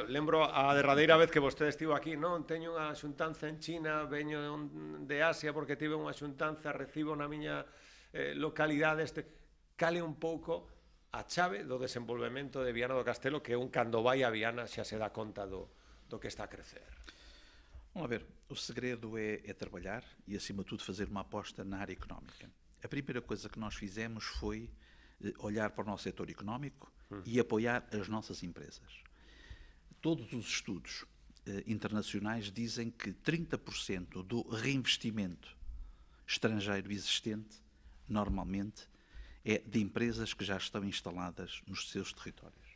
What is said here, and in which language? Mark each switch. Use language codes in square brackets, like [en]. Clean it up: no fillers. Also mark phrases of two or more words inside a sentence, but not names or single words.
[gl] Lembro a derradeira vez que vostede estivo aquí, non, teño unha xuntanza en China, veño de Asia porque tive unha xuntanza, recibo na miña localidade Cale un pouco a chave do desenvolvemento de Viana do Castelo, que cando vai a Viana xa se dá conta do que está a crecer. [pt] Vamos ver, o segredo é trabalhar e, acima de tudo, fazer uma aposta na área económica. A primeira coisa que nós fizemos foi olhar para o nosso setor económico e apoiar as nossas empresas. Todos os estudos internacionais dizem que 30% do reinvestimento estrangeiro existente, normalmente, é de empresas que já estão instaladas nos seus territórios.